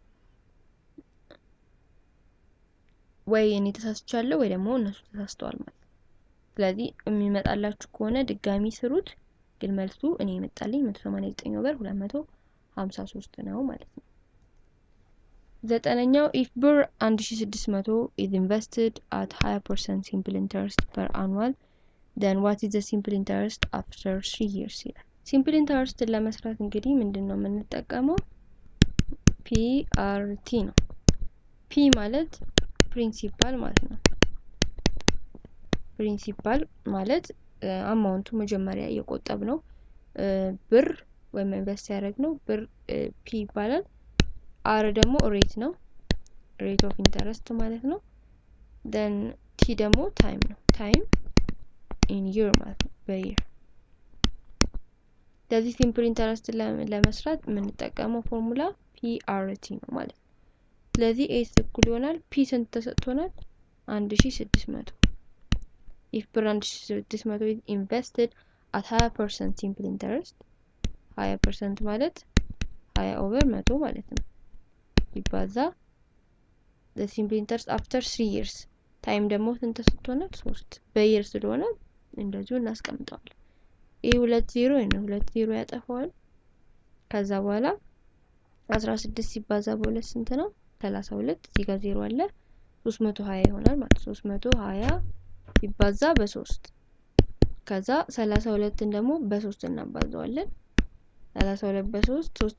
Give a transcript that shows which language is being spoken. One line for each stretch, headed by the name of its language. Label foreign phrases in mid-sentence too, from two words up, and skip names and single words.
Amharic: ወይ እኔ ተሳስቻለሁ ወይ ደግሞ እነሱ ተሳስተዋል ማለት ስለዚህ የሚመጣላችሁ ከሆነ ድጋሚ ስሩት ግን መልሱ እኔ መጣልኝ 189 ኦቨር 253 ነው ማለት ነው
English: ዘጠነኛው if ብር 1600 is invested at 20% simple interest per annual then what is the simple interest after 3 years ይላል simple interest
Amharic: ለመስራት እንግዲህ ምንድነው የምንጠቀመው PRT ነው P ማለት ፕሪንሲፓል ማለት ነው ፕሪንሲፓል ማለት አማውንቱ መጀመሪያ የቆጠብነው ብር ወይም ኢንቨስት ያደረግነው ብር P ይባላል R ደግሞ ሬት ነው
English: rate of interest
Amharic: ማለት ነው then T ደግሞ ታይም ነው
English: time in year
Amharic: ማለት ነው በየር ስለዚህ
English: simple interest
Amharic: ለመስራት የምንጠቀመው ፎርሙላ PRT ነው ማለት ነው ስለዚህ A እኩል ይሆናል P ስንት ተሰጥቶናል 1600
English: if ብር 1600 is invested at 20% simple interest
Amharic: 20% ማለት 20 over 100 ማለት ነው ይባዛ
English: the simple interest after 3 years
Amharic: ታይም ደግሞ ስንት ተሰጥቶናል 3 በየር ስለሆነ እንደዚሁ እናስቀምጣለን ይሄ 20 ነው 20 ያጠፋዋል ከዛ በኋላ 16 ሲባዛ በ2 ስንት ነው 32 እዚህ ጋር 0 አለ 320 ይሆናል ማለት 320 ሲባዛ በ3 ከዛ 32ን ደግሞ በ3 እናባዛዋለን 32 በ3 3